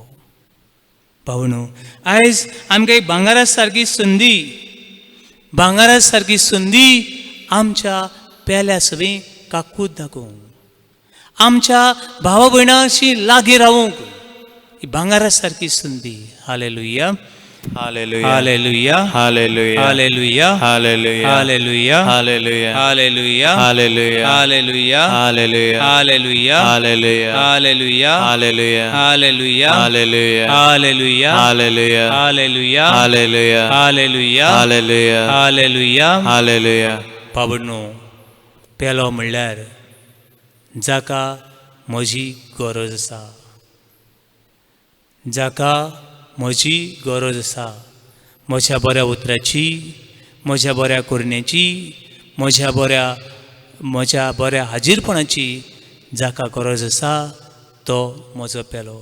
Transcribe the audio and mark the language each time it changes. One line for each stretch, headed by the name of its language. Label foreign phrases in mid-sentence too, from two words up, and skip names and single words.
Konkani: पावणो, आयज आमकां एक भांगारा सारकी संदी, भांगारा सारकी संदी आमच्या पेल्या सवें काकूत दाखोवंक, आमच्या भावा भयणांशी लागीं रावूंक ही भांगारा सारकी संदी. हालेलुया, Hallelujah. हालेलुया, Hallelujah. हालेलुया, Hallelujah. हालेलुया, Hallelujah. हालेलुया, Hallelujah. हालेलुया, Hallelujah. हालेलुया, Hallelujah. हालेलुया, Hallelujah. हालेलुया, Hallelujah. हालेलुया, Hallelujah. हालेलुया, Hallelujah. हालेलुया, Hallelujah. हालेलुया. Hallelujah. पावडनो, पेलो म्हणल्यार जाका म्हजी गरज आसा, जाका म्हजी गरज आसा, म्हज्या बऱ्या उतराची, म्हज्या बऱ्या करण्याची, म्हज्या बऱ्या हाजीरपणाची जाका गरज आसा तो म्हजो पेलो.